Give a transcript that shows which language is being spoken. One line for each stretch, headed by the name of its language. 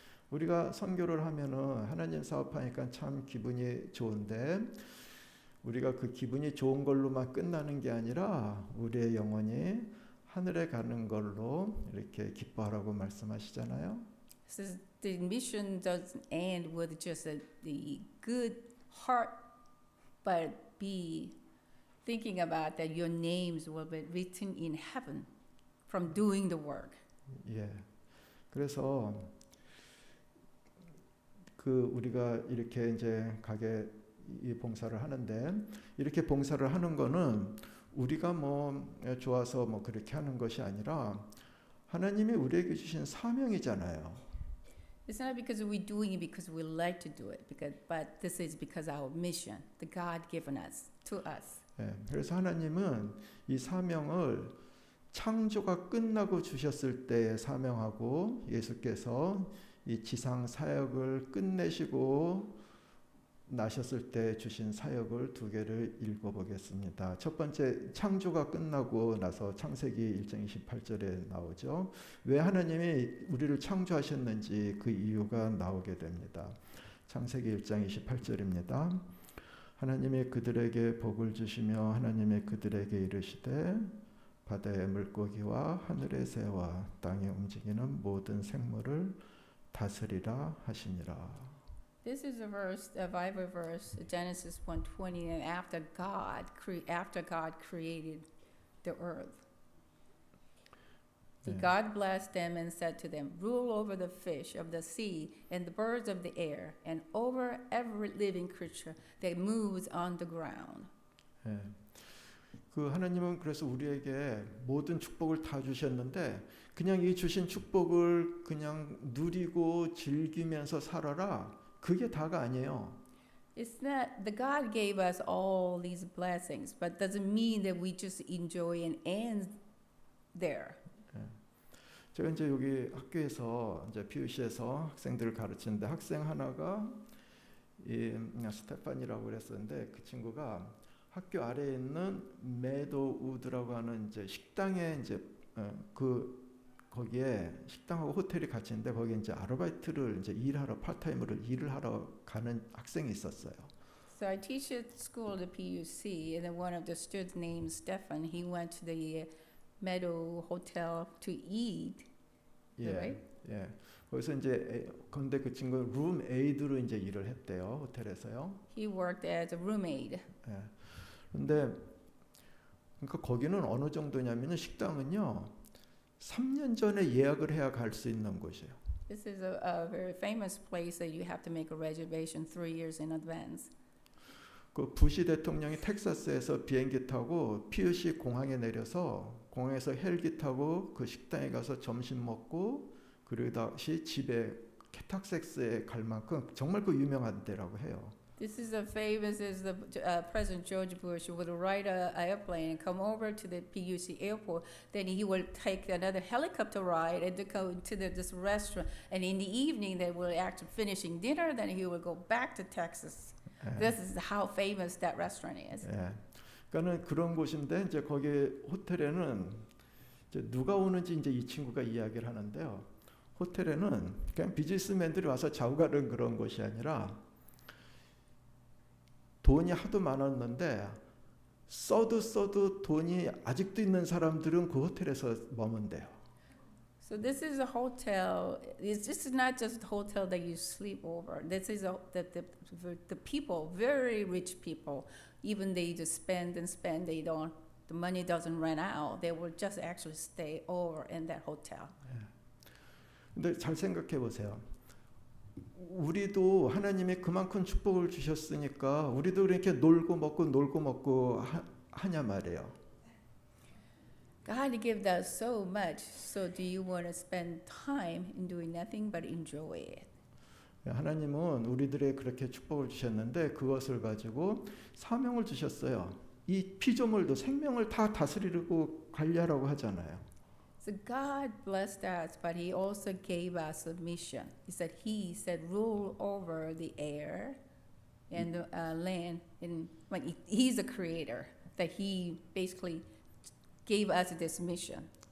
Korean: 우리가 선교를 하면은 하나님 사업하니까 참 기분이 좋은데 우리가 그 기분이 좋은 걸로만 끝나는 게 아니라 우리의 영혼이 하늘에 가는 걸로 이렇게 기뻐하라고 말씀하시잖아요.
English: So the mission doesn't end with just the good heart, but be thinking about that your names will be written in heaven from doing the work.
Korean: 예. 그래서 그 우리가 이렇게 이제 가게 이 봉사를 하는데 이렇게 봉사를 하는 거는 우리가 뭐 좋아서 뭐 그렇게 하는 것이 아니라 하나님이 우리에게 주신 사명이잖아요.
English: It's not because we're doing it because we like to do it, but this is because our mission, the God given us to us.
Korean: 예, 그래서 하나님은 이 사명을 창조가 끝나고 주셨을 때의 사명하고 예수께서 이 지상 사역을 끝내시고 나셨을 때 주신 사역을 두 개를 읽어보겠습니다. 첫 번째 창조가 끝나고 나서 창세기 1장 28절에 나오죠. 왜 하나님이 우리를 창조하셨는지 그 이유가 나오게 됩니다. 창세기 1장 28절입니다. 하나님이 그들에게 복을 주시며 하나님이 그들에게 이르시되 바다의 물고기와 하늘의 새와 땅에 움직이는 모든 생물을 다스리라 하시니라.
English: This is a Bible verse, Genesis 1:20, and after God created the earth. God blessed them and said to them, rule over the fish of the sea and the birds of the air and over every living creature that moves on the ground.
Korean: 예. 그 하나님은 그래서 우리에게 모든 축복을 다 주셨는데 그냥 이 주신 축복을 그냥 누리고 즐기면서 살아라. 그게 다가 아니에요.
English: It's not the God gave us all these blessings, but doesn't mean that we just enjoy and end there.
Korean: 제가 이제 여기 학교에서 이제 PUC에서 학생들을 가르치는데 학생 하나가 이 스테판이라고 그랬었는데 그 친구가 학교 아래에 있는 메도우드라고 하는 이제 식당에 이제 거기에 식당하고 호텔이 같이 있는데 거기에 이제 아르바이트를 이제 일하러 파트타임으로 일을 하러 가는 학생이 있었어요.
English: So I teach at school, the PUC, and then one of the students named Stefan, he went to the Meadow Hotel to eat. Is that right?
Korean: 예. 거기서 이제 근데 그 친구 룸 에이드로 이제 일을 했대요. 호텔에서요.
English: He worked as a roommate.
Korean: 예. 근데 그러니까 거기는 어느 정도냐면은 식당은요. 3년 전에 예약을 해야 갈 수 있는 곳이에요.
English: This is a very famous place that you have to make a reservation 3 years in advance.
Korean: 그 부시 대통령이 텍사스에서 비행기 타고 PUC 공항에 내려서 공항에서 헬기 타고 그 식당에 가서 점심 먹고 그리고 다시 집에 캐탁섹스에 갈 만큼 정말 그 유명한 데라고 해요.
English: This is as famous as the President George Bush would ride an airplane and come over to the PUC airport. Then he will take another helicopter ride and to go to this restaurant. And in the evening, they will actually finishing dinner. Then he will go back to Texas. This is how famous that restaurant is.
Korean: 예. 그러니까는 그런 곳인데 이제 거기 호텔에는 이제 누가 오는지 이제 이 친구가 이야기를 하는데요. 호텔에는 그냥 비즈니스맨들이 와서 자고 가는 그런 곳이 아니라 돈이 하도 많았는데 써도 돈이 아직도 있는 사람들은 그 호텔에서 머문대요.
English: So this is a hotel. This is not just a hotel that you sleep over. This is the people, very rich people. Even they just spend and spend. They don't. The money doesn't run out. They will just actually stay over in that hotel.
Korean: 근데 잘 생각해 보세요. 우리도 하나님이 그만큼 축복을 주셨으니까 우리도 그렇게 놀고 먹고 하냐 말이에요.
English: God gave us so much. So do you want to spend time in doing nothing but enjoy it?
Korean: 하나님은 우리들의 그렇게 축복을 주셨는데 그것을 가지고 사명을 주셨어요. 이 피조물도 생명을 다 다스리고 관리하라고 하잖아요.
English: So God blessed us, but He also gave us a mission. He said, rule over the air and the land. And when He's a creator, that He basically gave us this mission.